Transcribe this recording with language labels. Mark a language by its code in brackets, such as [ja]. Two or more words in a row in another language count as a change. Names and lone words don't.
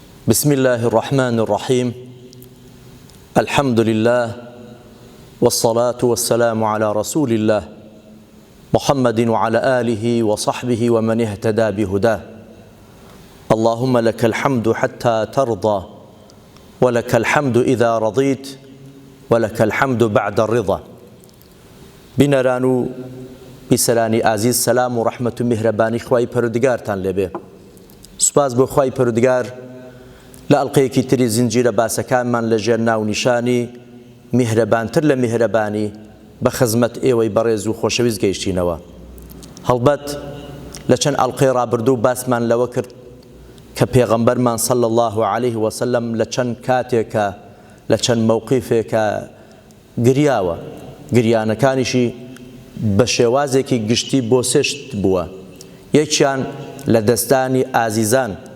[ar] بسم الله الرحمن الرحيم الحمد لله والصلاة والسلام على رسول الله محمد وعلى آله وصحبه ومن اهتدى بهداه اللهم لك الحمد حتى ترضى ولك الحمد إذا رضيت ولك الحمد بعد الرضا [ckb] بنرانو بسرانی عزیز سلام و رحمت و مهربانی خوای پروردگارتان لێبێ سوپاس بۆ خوای پەروەردگار لە ئەڵقەیەکی تری زنجیرە باسەکانمان لە ژێر ناو نیشانی میهرەبانتر لە میهرەبانی بە خزمەت ئێوەی بەڕێز و خۆشەویست گەیشتینەوە هەڵبەت لە چەند ئەڵقەی ڕابردوو باسمان لەوە کرد کە پێغەمبەرمان [ar] صلی الله عليه وسلم [ckb] لە چەند کاتێکە لە چەند مووقیفێکە گریاوە گریانەکانیشی بە شێوازێکی گشتی بۆ سێشت بووە یەکیان لە دەستانی ئازیزان